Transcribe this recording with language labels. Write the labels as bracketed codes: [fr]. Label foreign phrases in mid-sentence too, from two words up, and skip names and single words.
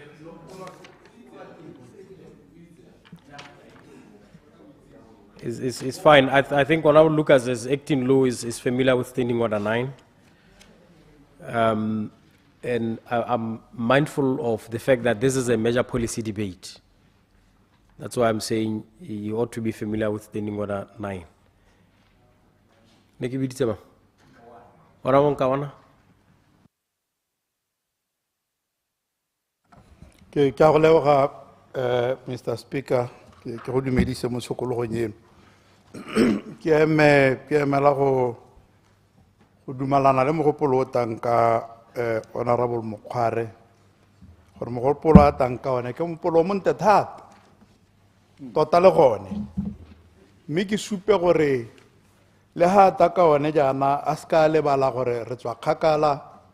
[en] It's fine. I think Honorable Lucas, as acting law, is familiar with Standing Order 9. And I'm mindful of the fact that this is a major policy debate. That's why I'm saying you ought to be familiar with Standing Order 9. [tn] Nekibiditseba. Honorable Kawana. Ke a go leboga Mr. Speaker ke go dumedise mo tshokologong eno ke emela go dumalana le mogopolo o tang ka Honorable 𝗦𝗘𝗦𝗦𝗜𝗢 gore mogopolo a tang ka one ke mogopolo o montle thata tota le gone mme ke supe gore le ha ta ka one jaana a ska lebala gore re tswa kgakala